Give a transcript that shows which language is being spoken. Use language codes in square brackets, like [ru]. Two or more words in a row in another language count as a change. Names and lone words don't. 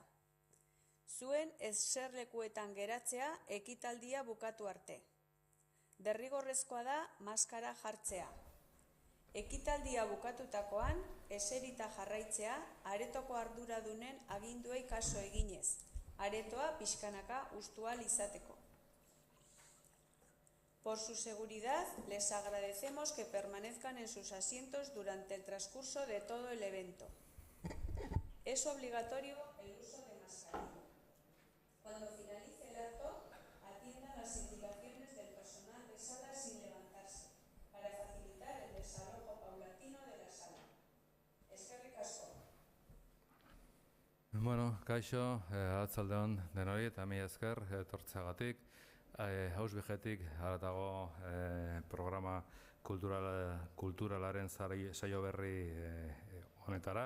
[eu] Zuen eserlekuetan geratzea ekitaldia bukatu arte. Derrigorrezkoa da maskara jartzea. Ekitaldia bukatutakoan eserita jarraitzea aretoko arduradunen aginduei kaso eginez. Aretoa pixkanaka hustu ahal izateko. [es] Por su seguridad, les agradecemos que permanezcan en sus asientos durante el transcurso de todo el evento. Es obligatorio el uso de mascarilla. Cuando finalice el acto, atiendan las indicaciones del personal de sala sin levantarse, para facilitar el desalojo paulatino de la sala. [eu] Eskerrik asko. Bueno, kaixo, atzaldeon denori eta mi esker etortzeagatik. Hausbigetik haratago programa kulturalaren saio berri honetara.